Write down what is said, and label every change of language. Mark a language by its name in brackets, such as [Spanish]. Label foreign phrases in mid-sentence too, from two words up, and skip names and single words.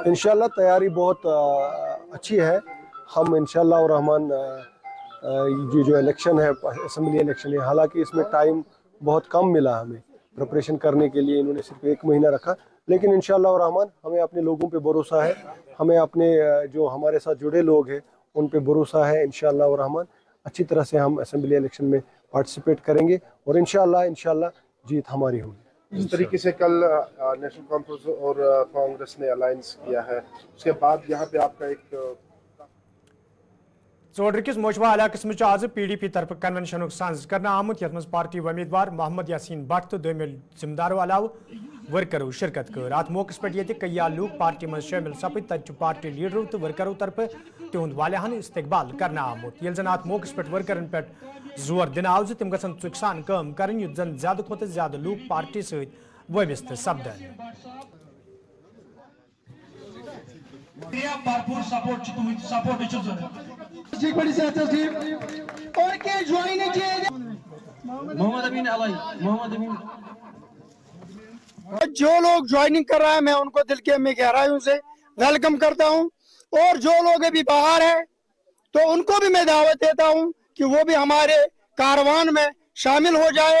[Urdu] انشاءاللہ تیاری بہت اچھی ہے. ہم [Arabic] انشاءاللہ الرحمن [Urdu] یہ جو الیکشن ہے اسمبلی الیکشن ہے, حالانکہ اس میں ٹائم بہت کم ملا ہمیں پریپریشن کرنے کے لیے, انہوں نے صرف 1 مہینہ رکھا, لیکن [Arabic] انشاءاللہ الرحمن [Urdu] ہمیں اپنے لوگوں پہ بھروسہ ہے, ہمیں اپنے جو ہمارے ساتھ جڑے لوگ ہیں ان پہ بھروسہ ہے. [Arabic] انشاءاللہ الرحمن [Urdu] اچھی طرح سے ہم اسمبلی الیکشن میں پارٹیسپیٹ کریں گے, اور انشاءاللہ جیت ہماری ہوگی. جس طریقے سے کل نیشنل کانفرنس اور کانگریس نے الائنس کیا ہے, اس کے بعد یہاں پہ آپ کا ایک [Kashmiri] ژوٚڈر کس موشوا علاقس مز آز PDP طرف کنونشن سانز کرنا آمت, یتھ مز پارٹی امیدوار محمد یاسین بٹ تو دویمل ذمہ دارو علاوہ ورکرو شرکت کر. ات موقع پہ کئی لوگ پارٹی مز شامل سپد, تت پارٹی لیڈرو تو ورکرو طرف تہد والیاہن استقبال کرنا آمت. یل زن ات موقع پہ ورکرن پہ زور دن آو تم گھن ژُکہِ سان کٲم کرن, یُتھ زن زیادہ کھوتہ زیادہ لوگ پارٹی ست وابستہ سپدن. [Urdu] جو لوگ جوائننگ کر رہا ہے میں ان کو دل کے میں گہرائیوں سے ویلکم کرتا ہوں, اور جو لوگ ابھی باہر ہیں تو ان کو بھی میں دعوت دیتا ہوں کہ وہ بھی ہمارے کاروان میں شامل ہو جائے.